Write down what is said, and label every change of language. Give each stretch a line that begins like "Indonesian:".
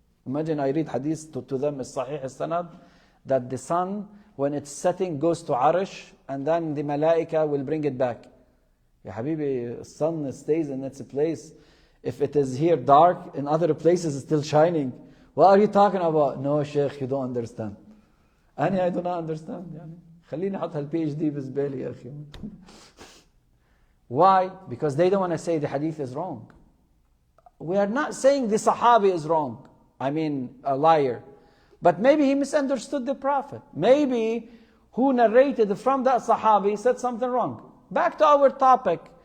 English: Imagine I read hadith to them as Sahih as-Sanad that the sun, when it's setting, goes to Arish and then the Malaika will bring it back. Ya Habibi, the sun stays in its place. If it is here dark, in other places it's still shining. What are you talking about? No, Sheikh, you don't understand. I do not understand.
Arabic: خليني أحط هالPhD بزبالي يا أخي.
English: Why? Because they don't want to say the hadith is wrong. We are not saying the Sahabi is wrong. I mean, a liar. But maybe he misunderstood the Prophet. Maybe who narrated from that Sahabi said something wrong. Back to our topic.